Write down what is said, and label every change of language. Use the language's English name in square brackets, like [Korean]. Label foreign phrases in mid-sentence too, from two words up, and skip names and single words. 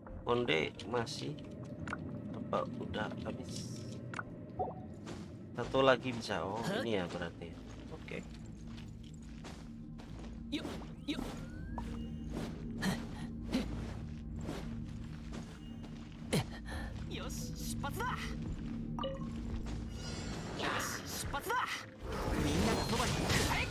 [Indonesian] Konde masih apa udah habis. Satu lagi bisa. Oh, ini ya berarti. Oke. Yuk, yuk. [Japanese] Yoshi, 出発だ。よし、出発だ。みんながそばに。はい。